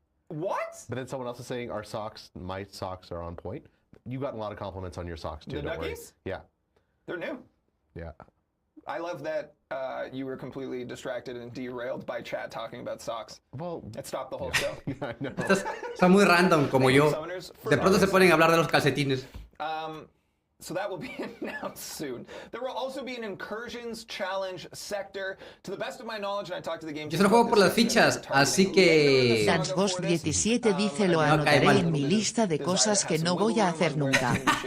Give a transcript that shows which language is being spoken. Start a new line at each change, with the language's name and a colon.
English: But then someone else is saying my socks are on point. You've gotten a lot of compliments on your socks too. The Nuggies? Yeah. They're new. Yeah. I love that you were completely distracted and derailed by chat talking about socks. Well, it stopped the whole show. I know.
Spanish: Estos son muy random como yo. De pronto se ponen a hablar de los calcetines.
English: So that will be announced soon. There will also be an incursions challenge sector. To the best of my knowledge, and I talked to the game.
Spanish: Yo solo juego por las fichas, así que... Dansghost 17 dice lo anotaré en mi lista de cosas que no voy a hacer nunca.